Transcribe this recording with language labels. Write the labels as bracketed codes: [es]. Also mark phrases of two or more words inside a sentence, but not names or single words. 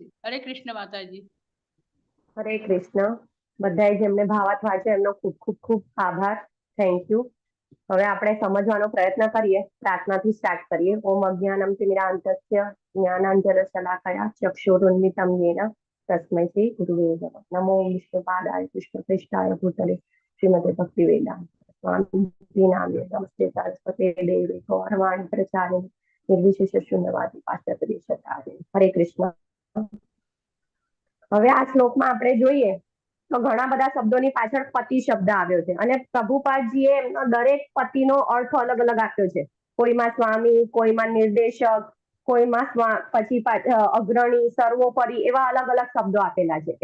[gu] હરે કૃષ્ણ માતાજી. હરે કૃષ્ણ. બધાએ જેમને ભાવાર્થ વાંચ્યો એમનો ખૂબ ખૂબ ખૂબ આભાર. [en] thank you. [gu] હવે આપણે સમજવાનો પ્રયત્ન કરીએ. પ્રાર્થનાથી સ્ટાર્ટ કરીએ. [sa] ઓમ અજ્ઞાનમ તિમિરાંતસ્ય જ્ઞાનાંજનશલાકયા ચક્ષુરુન્મિલિतं येन तस्मै श्री गुरुवे नमः. नमो विष्णुपादाय कृष्णप्रेष्ठाय भूतले श्रीमते भक्तिवेदांत स्वामी नामे नमस्ते सरस्वते देवे गौरवाणी प्रचारिणे निर्विशेष शून्यवादी पाश्चात्य. [gu] હરે કૃષ્ણ. હવે આ શ્લોકમાં આપણે જોઈએ તો ઘણા બધા શબ્દોની પાછળ પતિ શબ્દ આવ્યો છે અને પ્રભુપાદજીએ એમનો દરેક પતિનો અર્થ અલગ અલગ આપ્યો છે. કોઈમાં સ્વામી, કોઈમાં નિર્દેશક, કોઈમાં પછી અગ્રણી, સર્વોપરી, એવા અલગ અલગ શબ્દો આપેલા છે.